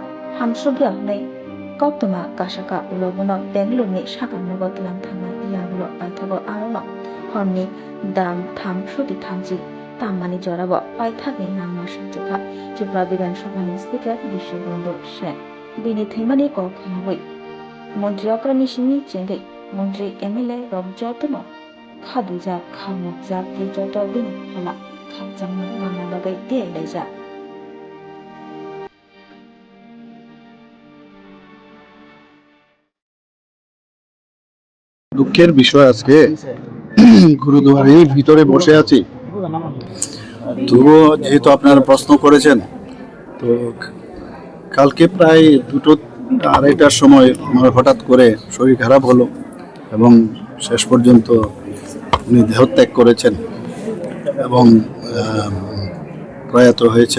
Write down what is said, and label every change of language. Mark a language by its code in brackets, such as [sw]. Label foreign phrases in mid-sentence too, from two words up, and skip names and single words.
[trp] हामसुगिया नै कक्तमा कासाका उलबनो बेंगलुरुनि साखामनगो तनां थांना यागुलो पाइथागो आरोनो हरनि दाम थाम सुति थामजि तामानि जराबो पाइथागनि नांमा साजुखा त्रिपुरा विधानसभानि स्पीकर बिश्वबन्धु सेन बिनि थैमानि कक खोनाबै मन्त्री अग्रनि सिंनि चेंगै मन्त्री एमएलए रबजतनो खादुजा खामुजा प्रिजत बिनि फला खामजामा मानाबागै देलायजा [bn] দুঃখের বিষয় আজকে গুরুদুয়ারের ভিতরে বসে আছি তবুও যেহেতু আপনারা প্রশ্ন করেছেন তো কালকে প্রায় 2-2:30টার সময় আমার হঠাৎ করে শরীর খারাপ হলো এবং শেষ পর্যন্ত উনি দেহত্যাগ করেছেন এবং প্রয়াত হয়েছেন।